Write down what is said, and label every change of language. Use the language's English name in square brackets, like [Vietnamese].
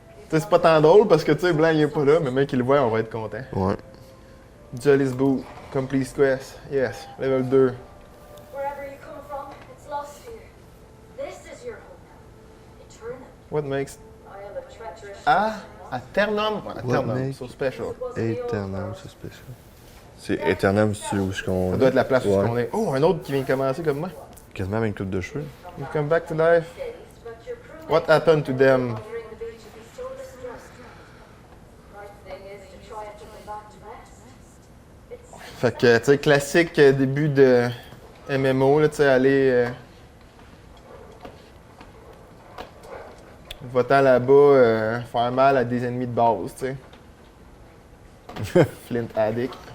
[French] Tu sais, c'est pas tant drôle parce que, tu sais, Blanc, il est pas là, mais mec, il le voit, on va être content. Ouais. [English] Jolly's Boot, Complete Quest, yes, level 2. Wherever you come from, it's lost here. This is your home now. Eternal. What makes... I am a treacherous. [French] Ah, Aternum? Ouais, [English] What [French] Aternum, [English] make- so special. Eternal Suspicion. [French] C'est Eternum, c'est où ce qu'on. Ça doit être la place où Ouais. on est. Oh, un autre qui vient de commencer comme moi. Quasiment avec une coupe de cheveux. [English] You come back to life. But your crewmates What happened to them? wandering the beach would be so distressed. Right thing is to try and put them back to rest. It's [French] Fait que, tu sais, classique début de MMO, là, tu sais, aller. Va-t'en là-bas, faire mal à des ennemis de base, tu sais. [English] Flint Addict.